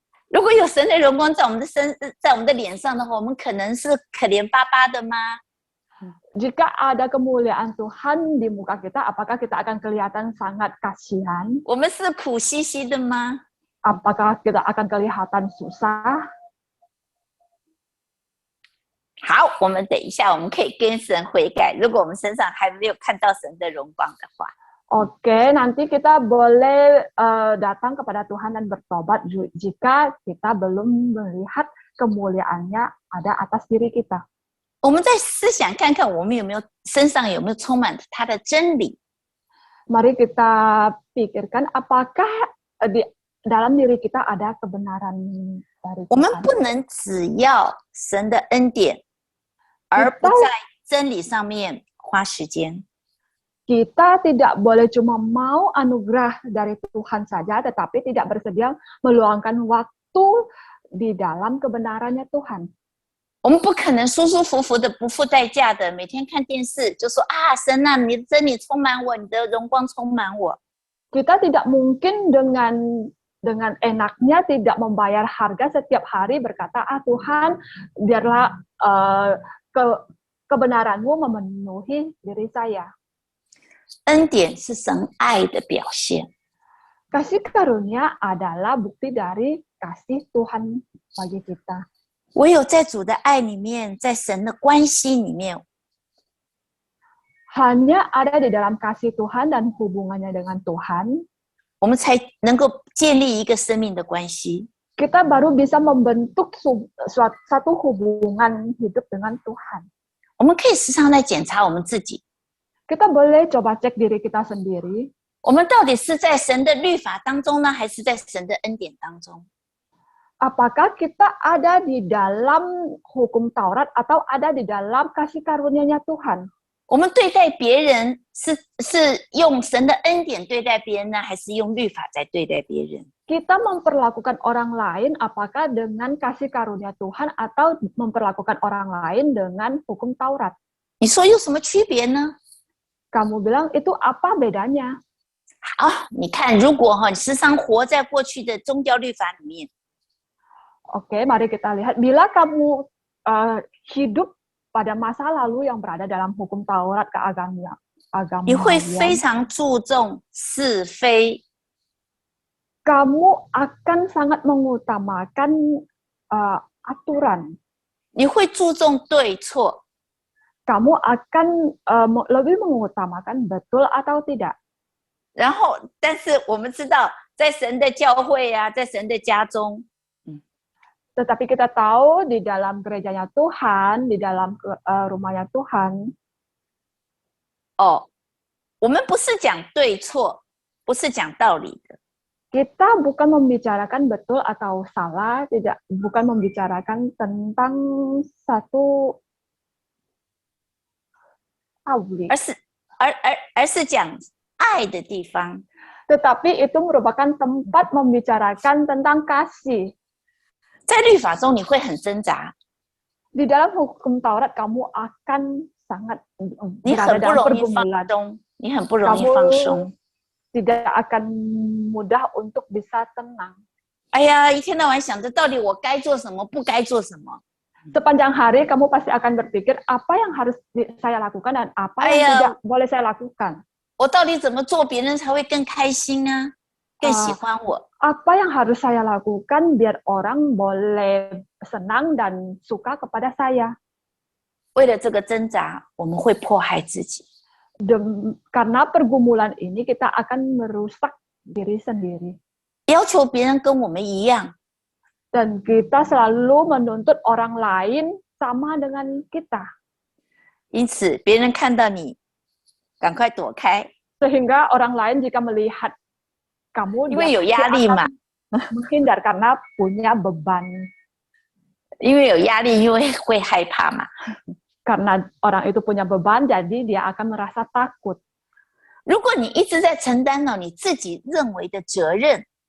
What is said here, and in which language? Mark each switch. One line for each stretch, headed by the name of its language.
Chinese: 如果有神的荣光在我们的脸上的话，我们可能是可怜巴巴的吗？
Indonesian: Jika ada kemuliaan Tuhan di muka kita, apakah kita akan kelihatan sangat kasihan?
Chinese: 我们是苦兮兮的吗？
Indonesian: Apakah kita akan kelihatan susah?
Chinese: 好，我们等一下，我们可以跟神悔改。如果我们身上还没有看到神的荣光的话，
Indonesian: Oke, nanti kita boleh datang kepada Tuhan dan bertobat jika kita belum melihat kemuliaannya ada atas diri kita.
Chinese: 我们再思想看看，我们身上有没有充满他的真理？
Indonesian: Mari kita pikirkan apakah di dalam diri kita ada kebenaran dari
Chinese: 我们
Indonesian: Tuhan.
Chinese: 不能只要神的恩典，而不在真理上面花时间。
Indonesian: Kita tidak boleh cuma mau anugerah dari Tuhan saja, tetapi tidak bersedia meluangkan waktu di dalam kebenarannya Tuhan.
Chinese: 我们不可能舒舒服服的、不付代价的，每天看电视就说啊，神啊，你的真理充满我，你的荣光充满我。
Indonesian: Kita tidak mungkin dengan enaknya tidak membayar harga setiap hari berkata, Tuhan, biarlah kebenaranmu memenuhi diri saya.
Chinese: 恩典是神爱的表现。
Indonesian: Kasih karunia adalah bukti dari kasih Tuhan bagi kita.
Chinese: 唯有在主的爱里面，在神的关系里面，
Indonesian: Hanya ada di dalam kasih Tuhan dan hubungannya dengan Tuhan,
Chinese: 我们才能够建立一个生命的关系。
Indonesian: kita baru bisa membentuk satu hubungan hidup dengan Tuhan.
Chinese: 我们可以时常来检查我们自己，
Indonesian: Kita boleh coba cek diri kita sendiri.
Chinese: 我们到底是在神的律法当中呢，还是在神的恩典当中？
Indonesian: Apakah kita ada di dalam hukum Taurat atau ada di dalam kasih karunia-Nya Tuhan?
Chinese: 我们对待别人是用神的恩典对待别人呢，还是用律法在对待别人？
Indonesian: Kita memperlakukan orang lain apakah dengan kasih karunia Tuhan atau memperlakukan orang lain dengan hukum Taurat?
Chinese: 你说有什么区别呢？
Indonesian: Kamu bilang itu apa bedanya?
Chinese: 啊，你看，如果你时常活在过去的宗教律法里面，
Indonesian: Oke, mari kita lihat. Bila kamu hidup pada masa lalu yang berada dalam hukum Taurat keagamaan,
Chinese: 你会非常注重是非，
Indonesian: kamu akan sangat mengutamakan aturan.
Chinese: 你会注重对错，
Indonesian: Kamu akan lebih mengutamakan betul atau tidak.
Chinese: 然后，但是我们知道，在神的教会啊，在神的家中，
Indonesian: Tetapi kita tahu di dalam gerejanya Tuhan, di dalam rumahnya Tuhan,
Chinese: 哦，我们不是讲对错，不是讲道理的，
Indonesian: kita bukan membicarakan betul atau salah, bukan membicarakan tentang satu tauli,
Chinese: 而是讲爱的地方。
Indonesian: tetapi itu merupakan tempat membicarakan tentang kasih.
Chinese: 在律法中你会很挣扎，
Indonesian: Di dalam hukum Taurat kamu akan sangat
Chinese: 你
Indonesian: berada
Chinese: 很不
Indonesian: dalam
Chinese: 容易放
Indonesian: pergumulan.
Chinese: 松，你很不容易放松。
Indonesian: Tidak akan mudah untuk bisa tenang.
Chinese: 哎呀，一天到晚想着到底我该做什么，不该做什么。
Indonesian: Sepanjang hari kamu pasti akan berpikir apa yang harus saya lakukan dan apa yang tidak boleh saya lakukan.
Chinese: 我到底怎么做别人才会更开心啊，更喜欢我？
Indonesian: Apa yang harus saya lakukan biar orang boleh senang dan suka kepada saya?
Chinese: 为了这个挣扎，我们会迫害自己。
Indonesian: Karena pergumulan ini kita akan merusak diri sendiri.
Chinese: 要求别人跟我们一样。
Indonesian: Dan kita selalu menuntut orang lain sama dengan kita.
Chinese: 因此，别人看到你，赶快躲开，
Indonesian: Sehingga orang lain jika melihat kamu,
Chinese: 因为有压力嘛，
Indonesian: menghindar karena punya beban.
Chinese: 因为有压力，因为会害怕嘛。
Indonesian: Karena orang itu punya beban, jadi dia akan merasa takut.
Chinese: 如果你一直在承担了你自己认为的责任，